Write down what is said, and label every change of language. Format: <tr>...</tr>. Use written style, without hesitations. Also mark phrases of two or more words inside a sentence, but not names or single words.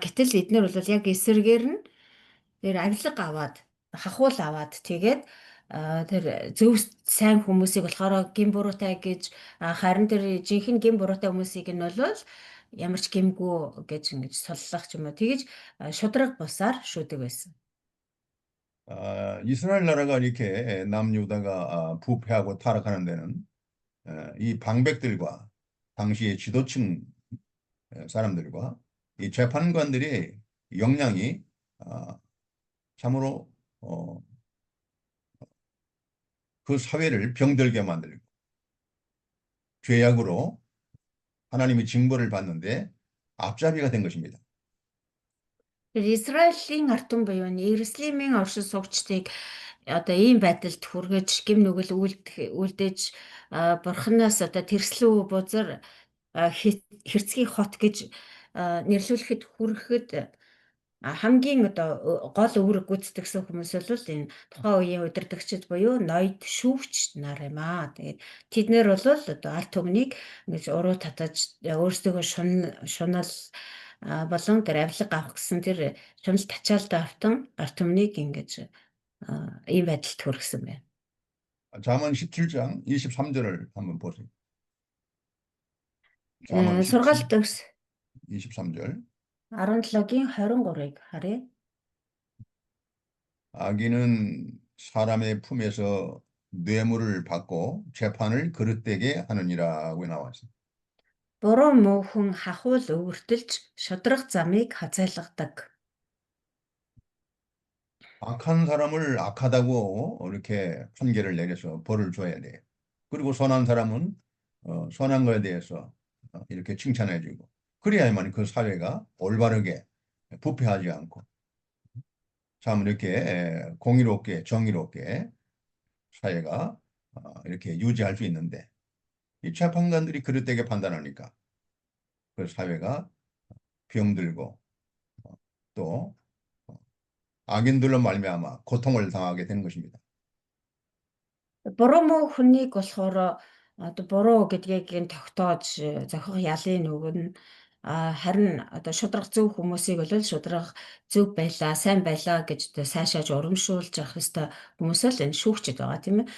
<mn>Гэтэл эднэр бол яг эсэргээр нь тэр авилга аваад хахуул аваад тэгээд тэр зөв сайн хүмүүсийг болохоор гин буруутай гэж харин тэр жинхэнэ гин буруутай хүмүүсийг нь бол ямар ч гимгүү гэж ингэж соллох ч юм уу тэгэж шудраг бусаар шүүдэг байсан.</mn> <ko>이스라엘 나라가 이렇게 남유다가 부패하고 타락하는 데는 이 방백들과 당시의 지도층 사람들과 이 재판관들의 역량이 참으로 그 사회를 병들게 만들고 죄악으로 하나님의 징벌을 받는데 앞잡이가 된 것입니다.</ko> <mn>Тэр Израилийн ард түмэн буюу Иерусалимийн оршин суугчдыг одоо ийм байдалд хүргэж гим нүгэл үлдээж бурханаас одоо тэрслүү бузар хэрцгий хот гэж нэрлүүлэхэд хүрэхэд хамгийн одоо гол үүрэг гүйцэтгэсэн хүмүүс бол энэ тухайн үеийн удирдагчид буюу ноёд шүүгч нар юм аа. Тэгээд тэднэр бол одоо ард түмнийг ингэж уруу татаж өөрсдөө шунал болон тэр авилга авах гэсэн тэр шунал тачаалтаа автан ард түмнийг ингэж ийм байдалд хүргэсэн байна.</mn> <ko>잠언 17장 23절을 한번 보세요. 잠언</ko> <mn>Сургаалт 17, төгс</mn> <ko>23절.</ko> <mn>17-гийн 23-ыг харъя.</mn> <ko>악인은 사람의 품에서 뇌물을 받고 재판을 그릇되게 하느니라고 나왔습니다.</ko> <mn>Буруу мөөхөн хахуул өвөртөлж шудраг замыг хазайлгадаг.</mn> <ko>악한 사람을 악하다고 이렇게 판결을 내려서 벌을 줘야 돼요. 그리고 선한 사람은 선한 거에 대해서 이렇게 칭찬해주고 그래야만 그 사회가 올바르게 부패하지 않고 참 이렇게 공의롭게 정의롭게 사회가 이렇게 유지할 수 있는데 이 재판관들이 그릇되게 판단하니까 그 사회가 병들고 또 악인들로 말미암아 고통을 당하게 되는 것입니다.</ko> <mn>Буруу мөөхнийг болохоор одоо буруу гэдгийг нь тогтоож зохих ялын үг нь харин одоо шудраг зөв хүмүүсийг бол шудраг зөв байлаа, сайн байлаа гэж одоо сайшааж урамшуулж явах ёстой хүмүүс л энэ шүүгчд байгаа тийм ээ.</mn>